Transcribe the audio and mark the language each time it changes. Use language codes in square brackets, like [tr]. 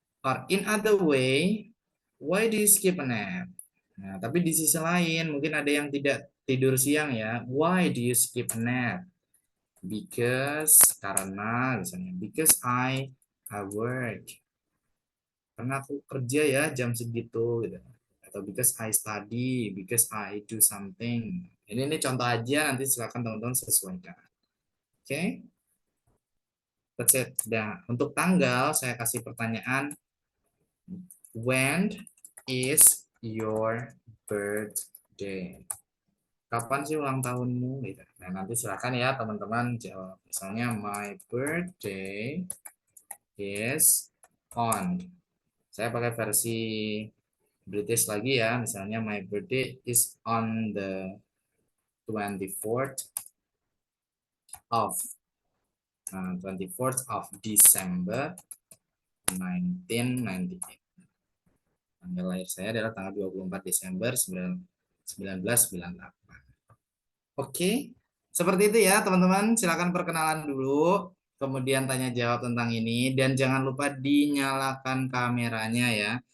[en] Or in other way, why do you skip a nap? [id] Nah, tapi di sisi lain mungkin ada yang tidak tidur siang ya. [en] Why do you skip a nap? Because, [id] karena misalnya [en] because I work. [id] Karena aku kerja ya jam segitu gitu. Atau [en] because I study, because I do something. [id] Ini contoh aja, nanti silakan teman-teman sesuaikan. Oke. [en] That's it. [id] Nah, untuk tanggal saya kasih pertanyaan, [en] when is your birthday? [id] Kapan sih ulang tahunmu? Gitu. Nah, nanti silakan ya teman-teman jawab. Misalnya [en] my birthday is on. [id] Saya pakai versi British lagi ya. Misalnya [en] my birthday is on the 24th of 24th of December 1998. [id] Tanggal lahir saya adalah tanggal 24 Desember 1998. Oke, seperti itu ya teman-teman. Silakan perkenalan dulu, kemudian tanya jawab tentang ini, dan jangan lupa dinyalakan kameranya ya.